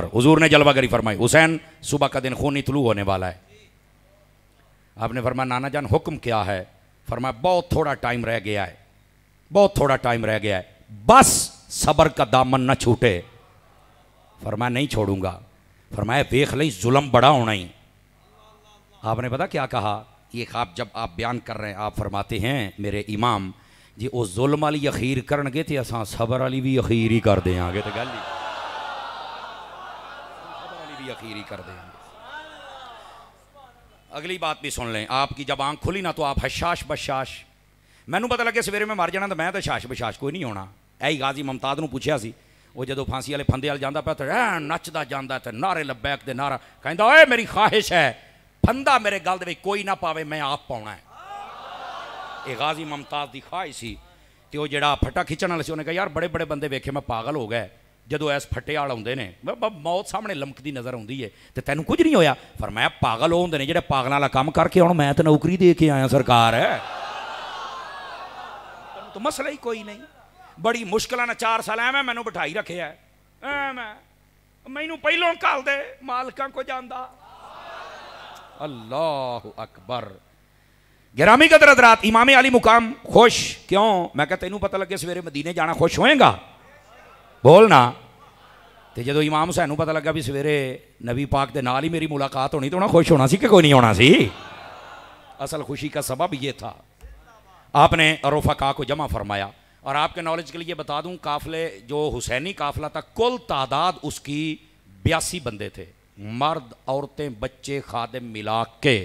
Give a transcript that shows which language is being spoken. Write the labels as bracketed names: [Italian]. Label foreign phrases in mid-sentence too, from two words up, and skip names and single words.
[Urdu] حضور نے جلوہ گری فرمائی حسین صبح کا دن خونی طلوع ہونے والا ہے. آپ نے فرمایا نانا جان حکم کیا ہے؟ فرمایا بہت تھوڑا ٹائم رہ گیا ہے، بہت تھوڑا ٹائم رہ گیا ہے، بس صبر کا دامن نہ چھوٹے. فرمایا نہیں چھوڑوں گا. فرمایا [Punjabi] ویکھ لئی ظلم بڑا ہونا ہی. [Urdu] آپ نے پتا کیا کہا؟ یہ خواب جب آپ بیان کر رہے ہیں آپ فرماتے ہیں [Punjabi] میرے امام جی وہ ظلم والی اخیر کرن گے تے اساں صبر والی بھی اخیر ہی کر دیں آگے. تو گل ہی صبر والی بھی اخیر ہی کر دیں. [Urdu] اگلی بات بھی سن لیں. آپ کی جب آنکھ کھلی نا تو آپ حشاش بشاش، [Punjabi] میں نو پتہ لگے سویرے میں مر جانا تو میں تو حشاش بشاش کوئی نہیں ہونا. اے غازی ممتاز نو پوچھیا سی، وہ جدو پھانسی والے پھندے وال جاندا پیا تو نچدا جاندا تے نعرے لبیک دے نعرہ کہندا اوے میری خواہش ہے پھندا میرے گل دے وچ کوئی نہ پاوے، میں آپ پاؤنا ہے. اے غازی ممتاز دی خواہش سی. تے وہ جڑا پھٹا کھچن والا سی انہیں کہا یار بڑے بڑے بندے ویکھے میں پاگل ہو گئے، جدو ایس پھٹے آل ہوندے نے موت سامنے لمکدی نظر ہوندی ہے تے تینوں کچھ نہیں ہویا. فرمایا پاگل ہوندے نے جڑے پاگلاں والا کام کر کے ہن میں تے نوکری دے کے آیا سرکار ہے. تو مسئلہ ہی کوئی نہیں. بڑی مشکل نہ 4 سال میں مینوں بٹھائی رکھے ہے، مینوں پہلوں کال دے مالکاں کو جاندا. [Arabic] اللہ اکبر. [Urdu] گرامی قدر حضرات امام علی مقام خوش کیوں؟ [Punjabi] میں کہتا تینوں پتہ لگے سویرے مدینے جانا خوش ہوئیں گا؟ بولنا. تے جدو امام حسین پتہ لگا بھی سویرے نبی پاک دے نال ہی میری ملاقات ہونی تو انہیں خوش ہونا سی کہ کوئی نہیں ہونا سی؟ [Urdu] اصل خوشی کا سبب یہ تھا. آپ نے رفقا کو جمع فرمایا. اور آپ کے نالج کے لیے بتا دوں قافلے جو حسینی قافلہ تھا کل تعداد اس کی 82 بندے تھے، مرد عورتیں بچے خادم ملا کے.